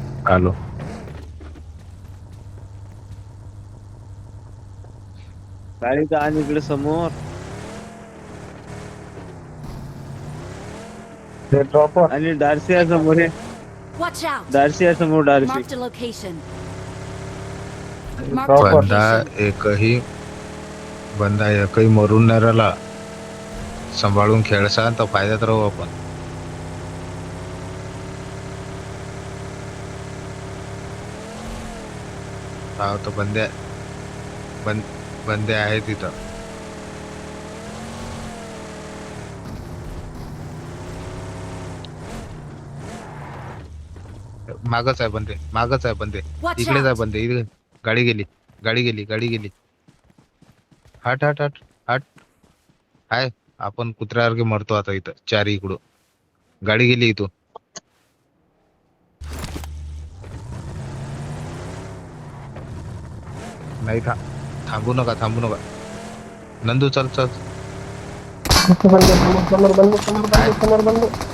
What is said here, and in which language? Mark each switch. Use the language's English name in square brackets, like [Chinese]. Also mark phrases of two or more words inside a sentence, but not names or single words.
[Marathi] आलो. गाडी तर आणि इकडे समोर ते ड्रॉपर आणि डार्सी आहे समोर हे. [English] Watch out! [Marathi] डार्सी आहे समोर डार्सी. [English] Marked a location. Marked a [Marathi] ड्रॉपर बंदा [English] location. [Marathi] बंदा एकही मरून नाही राहिला. सांभाळून खेळसा तर फायद्यात राहू आपण. हा तर बंदे आहे तिथं. मागच आहे बंदे. [English] Watch [Marathi] इकडेच आहे [English] out! [Marathi] बंदे. इकडे गाडी गेली. हट हट हट हट. हाय, आपण कुत्र्यासारखे मरतो आता इथं चारी इकडून. गाडी गेली इथून. नाही थांबू नका. नंदू चल. समोर